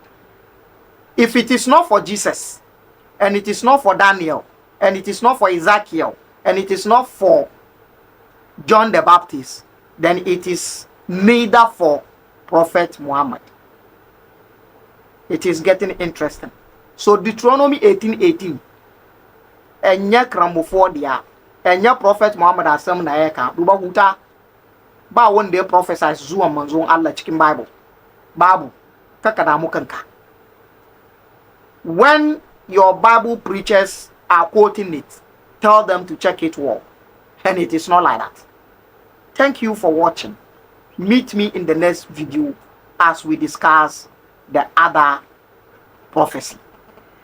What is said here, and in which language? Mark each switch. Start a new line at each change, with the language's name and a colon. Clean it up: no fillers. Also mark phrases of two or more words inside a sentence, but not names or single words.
English: If it is not for Jesus, and it is not for Daniel, and it is not for Ezekiel, and it is not for John the Baptist, then it is neither for Prophet Muhammad. It is getting interesting. So Deuteronomy 18:18.
Akan: Enya kramofo dia, enya Prophet Muhammad asem na yeka.
Hausa: Duba huta ba wanda ya prophesy zuwa manzon Allah cikin Bible. Babu kaka da mu kanka.
English: When your Bible preachers are quoting it, tell them to check it well. And it is not like that. Thank you for watching. Meet me in the next video as we discuss the other prophecy.